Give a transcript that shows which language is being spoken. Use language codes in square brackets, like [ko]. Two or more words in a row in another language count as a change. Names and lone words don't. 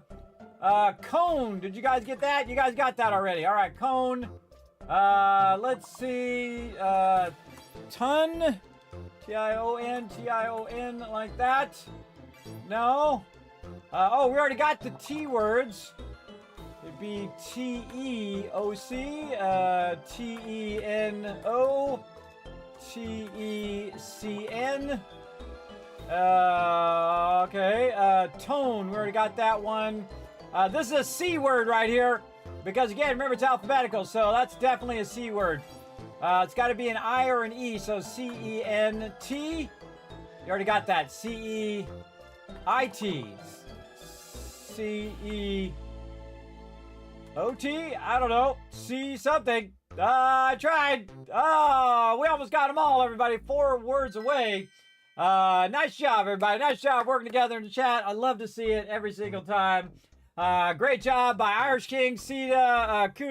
[en] Cone. Did you guys get that? You guys got that already. All right, cone. Let's see, ton, T-I-O-N, like that. No. Oh, we already got the T words. It'd be T-E-O-C, T-E-N-O, T-E-C-N. Okay, tone, we already got that one. This is a C word right here. Because again, remember it's alphabetical, so that's definitely a C word. It's got to be an I or an E, so C-E-N-T. You already got that. C-E-I-T. C-E-O-T? I don't know. C something. I tried. Oh, we almost got them all, everybody. 4 words away. Nice job, everybody. Nice job working together in the chat. I love to see it every single time. Great job by Irish King, Sita, Kudo.